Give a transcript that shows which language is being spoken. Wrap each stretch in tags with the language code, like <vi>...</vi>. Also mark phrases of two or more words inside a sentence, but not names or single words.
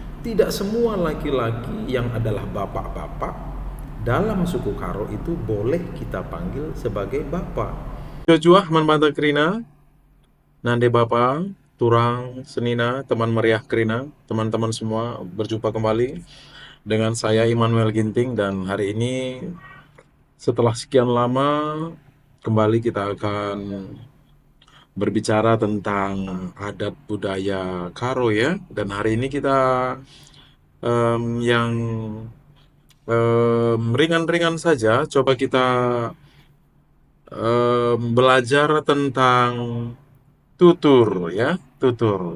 <id>tidak semua laki-laki yang adalah bapak-bapak dalam suku Karo itu boleh kita panggil sebagai bapak.</id> <btx>Jojoah manbanta Krina, Nande Bapa, Turang Senina, teman meriah Krina,</btx> <id>teman-teman semua berjumpa kembali dengan saya Immanuel Ginting, dan hari ini setelah sekian lama kembali kita akan berbicara tentang adat budaya Karo ya. Dan hari ini kita yang ringan-ringan saja, coba kita belajar tentang tutur ya, tutur.</id>